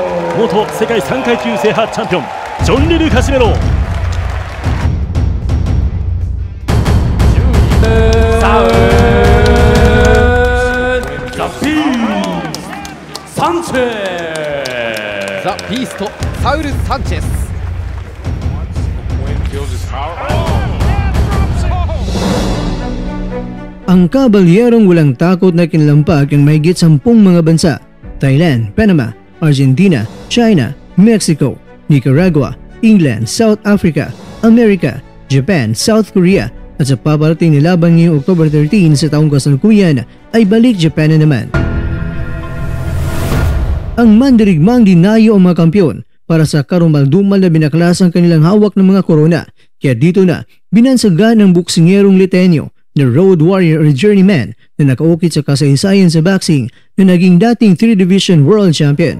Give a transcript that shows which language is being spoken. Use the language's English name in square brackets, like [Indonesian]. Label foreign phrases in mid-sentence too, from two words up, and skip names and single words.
[Japanese] 元世界3階級制覇チャンピオンジョンリル・カシメロ。サウザ・ビースサンチェスザ・ビーストサウル・サンチェス。 [Filipino] Ang kabalyerong walang takot na kinalampag ang mahigit 10 mga bansa: Thailand, Panama, Argentina, China, Mexico, Nicaragua, England, South Africa, America, Japan, South Korea, at sa paparating na laban ngayong October 13 sa taong kasalukuyan ay balik Japan na naman. Ang mandirigmang dinayo ang mga kampyon para sa karumaldumal na binaklas ang kanilang hawak ng mga korona, kaya dito na binansagan ng buksingerong Litenyo na [English] Road Warrior or Journeyman [Filipino] na nakaukit sa kasaysayan sa boxing na naging dating [English] 3-division world champion.